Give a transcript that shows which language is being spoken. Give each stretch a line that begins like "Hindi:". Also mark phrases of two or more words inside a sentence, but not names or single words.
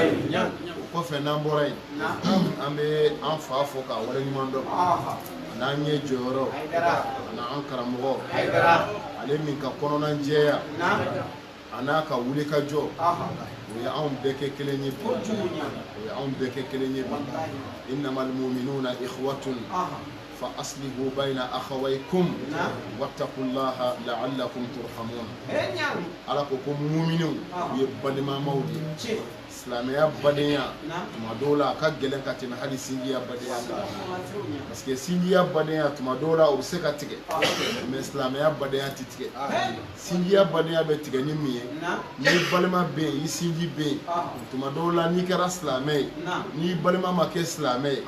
Bambara: kɔfɛ n'an bɔra yen an bɛ an fa fo k'a wale ɲuman dɔn n'an ye jɔyɔrɔ n'an karamɔgɔ ale min ka kɔnɔna jɛya a n'a ka wuli ka jɔ o ye anw bɛɛ kɛ kelen ye bi o ye anw bɛɛ kɛ kelen ye bi
Arabic: إنما المؤمنون إخوة فأصلحوا بين أخويكم واتقوا الله لعلكم ترحمون
Bambara: Ala ko mu'minu u ye balimamaw de silamɛya badenya tuma dɔw la a ka gɛlɛn ka tɛmɛ hali sinjiya badenya kan
French: parce que
Bambara: sinjiya badenya tuma dɔw la o bɛ se ka tigɛ mais silamɛya badenya tɛ tigɛ sinjiya badenya bɛ tigɛ ni min ye ni balima bɛ yen i sinji bɛ yen tuma dɔw la n'i kɛra silamɛ ye n'i balima ma kɛ silamɛ ye